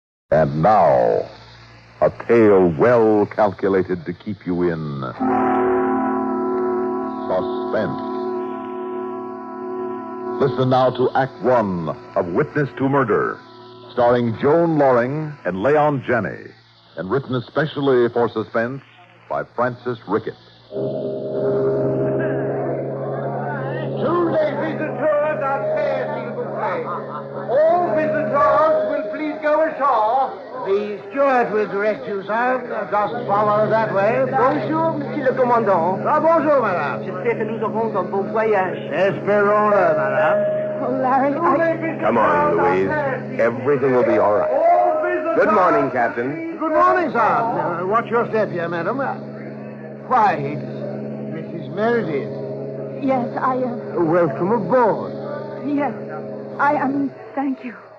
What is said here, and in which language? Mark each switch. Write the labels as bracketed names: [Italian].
[English] And now, a tale well calculated to keep you in suspense. Listen now to Act One of Witness to Murder, starring Joan Lorring and Leon Janney, and written especially for Suspense by Francis Rickett. Tuesday visitors are fair, [French] s'il vous plaît. [English] All visitors will please go ashore. The steward will direct you, sir. Just follow that way. [French] Bonjour, monsieur le commandant. Bonjour, madame. J'espère que nous aurons un bon voyage. Espérons-le, madame. [English] Oh, Larry, Come on, Louise. Everything will be all right. All visitors... Good morning, Captain. Good morning, sir. Watch your step here, madam. Why, it's Mrs. Meredith. Yes, Welcome aboard. yes, thank you.